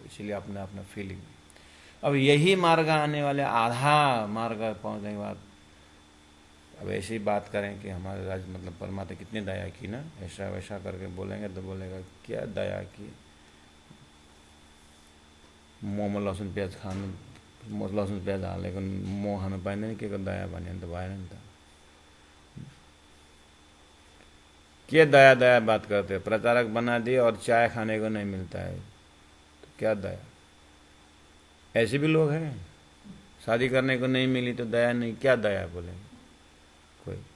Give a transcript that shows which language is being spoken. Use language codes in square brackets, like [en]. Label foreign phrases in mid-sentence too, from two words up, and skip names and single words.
[hi] इसलिए अपना अपना फीलिंग। अब यही मार्ग आने वाले आधा मार्ग पहुंचने के बाद अब ऐसी ही बात करें कि हमारे राज्य मतलब परमात्मा कितनी दया की ना, ऐसा वैसा करके बोलेंगे तो बोलेगा क्या दया की, मुँह में लहसुन प्याज खाने, लहसुन प्याज [ne] हाले मुँह खानु पाइँदैन, के को दया भन्यो भने त भएन नि त। [hi] क्या दया दया बात करते हो, प्रचारक बना दिए और चाय खाने को नहीं मिलता है, तो क्या दया। ऐसे भी लोग हैं, शादी करने को नहीं मिली तो दया नहीं, क्या दया बोलेंगे कोई।